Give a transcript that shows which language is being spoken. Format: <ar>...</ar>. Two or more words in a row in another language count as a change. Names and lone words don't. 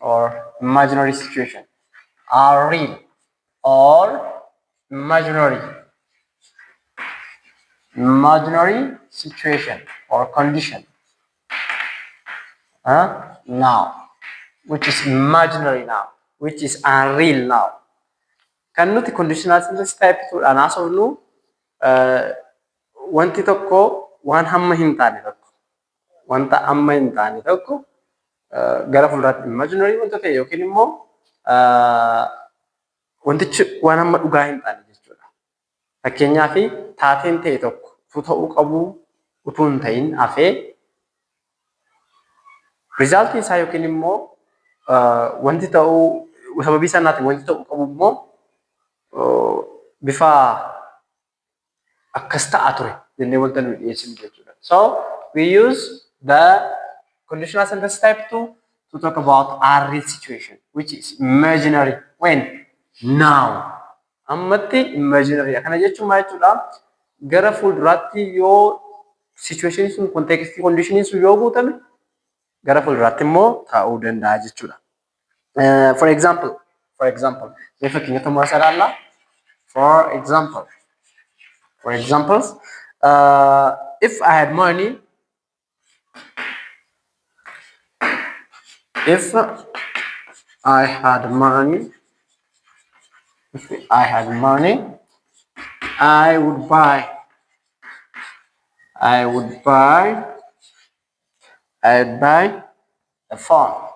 <en>or imaginary situation are real or imaginary situation or condition now, which is imaginary now, which is unreal now.</en> <om>Kan nuti</om> <en>conditional sentence type</en> <om>tuudhaan haasofnu wanti tokko waan hamma hin taane tokko wanta amma hin taane tokko gara fuulduraatti imaginary wanta ta'e yookiin immoo wantichi waan hamma dhugaa hin taane jechuudha. Fakkeenyaaf taateen ta'e tokko utuu ta'uu qabu utuu hin ta'in hafee rizaaltii isaa yookiin immoo wanti ta'uu sababii sanaatiin wanti ta'uu qabu immoo bifa akkas ta'a ture jennee wanta nuyi dhiyeessinu jechuudha.</om> <en>So we use the conditional sentence type to talk about our real situation, which is imaginary. When? Now.</en> <om>Ammatti imaginary. Akkana jechuun maal jechuudha? Gara fuulduraatti yoo situation sun</om> <en>context condition</en> <om>sun yoo guutame gara fuulduraatti immoo ta'uu danda'a jechuudha.</om> <en>For example,</en> <om>mee fakkeenya tokko asirraa</om> <en>for examples, if I had money, if I had money, I would buy a phone.</en>